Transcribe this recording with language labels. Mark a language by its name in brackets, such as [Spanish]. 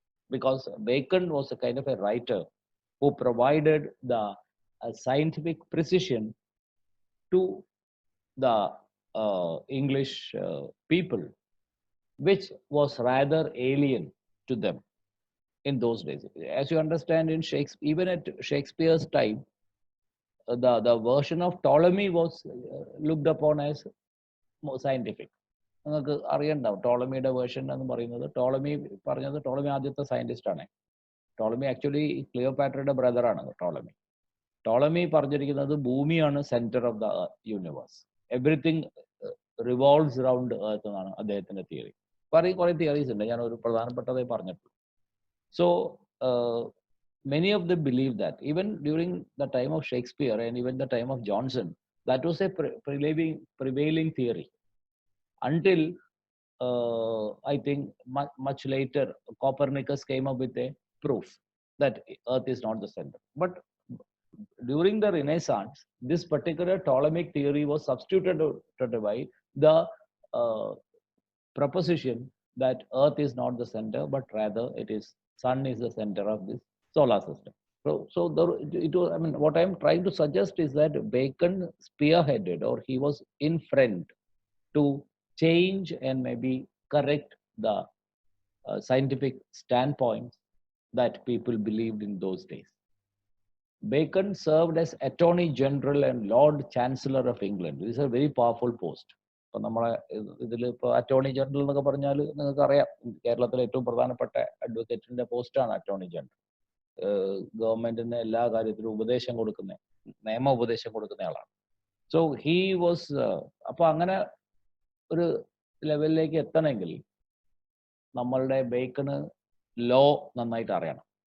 [English] because Bacon was a kind of a writer who provided the scientific precision to the English people, which was rather alien to them in those days. As you understand, in Shakespeare, even at Shakespeare's time, the version of Ptolemy was looked upon as more scientific. [Malayalam] നിങ്ങൾക്ക് അറിയണ്ടാവും ടോളമിയുടെ version എന്ന് പറയുന്നത്. Ptolemy ആദ്യത്തെ scientist ആണ്. Ptolemy actually ക്ലിയോപാട്രയുടെ ബ്രദറാണ് Ptolemy പറഞ്ഞിരിക്കുന്നത് ഭൂമിയാണ് [English] centre of the universe, everything revolves around earth [Malayalam] എന്നാണ് അദ്ദേഹത്തിന്റെ theory. കുറെ തിയറീസ് ഉണ്ട്, ഞാൻ ഒരു പ്രധാനപ്പെട്ടതേ പറഞ്ഞിട്ടുള്ളൂ. [English] So many of them believe that even during the time of Shakespeare and even the time of Johnson, that was a prevailing theory until I think much later Copernicus came up with a proof that Earth is not the center. But during the Renaissance, this particular Ptolemaic theory was substituted by the proposition that Earth is not the center, but rather it is Sun is the center of this solar system. So it was, I mean, what I'm trying to suggest is that Bacon spearheaded, or he was in front to change and maybe correct the scientific standpoints that people believed in those days. Bacon served as Attorney General and Lord Chancellor of England. This is a very powerful post. [Malayalam] ഇപ്പൊ നമ്മളെ ഇതിൽ ഇപ്പോൾ attorney general എന്നൊക്കെ പറഞ്ഞാൽ നിങ്ങൾക്ക് അറിയാം, കേരളത്തിലെ ഏറ്റവും പ്രധാനപ്പെട്ട അഡ്വക്കേറ്റിന്റെ പോസ്റ്റാണ് അറ്റോർണി ജനറൽ. ഗവൺമെന്റിന് എല്ലാ കാര്യത്തിലും ഉപദേശം കൊടുക്കുന്നത് നിയമ ഉപദേശം കൊടുക്കുന്നയാളാണ്. [English] so he was [Malayalam] അപ്പോൾ അങ്ങനെ ഒരു ലെവലിലേക്ക് എത്തണമെങ്കിൽ നമ്മളുടെ ബേക്കണ് ലോ നന്നായിട്ട് അറിയണം.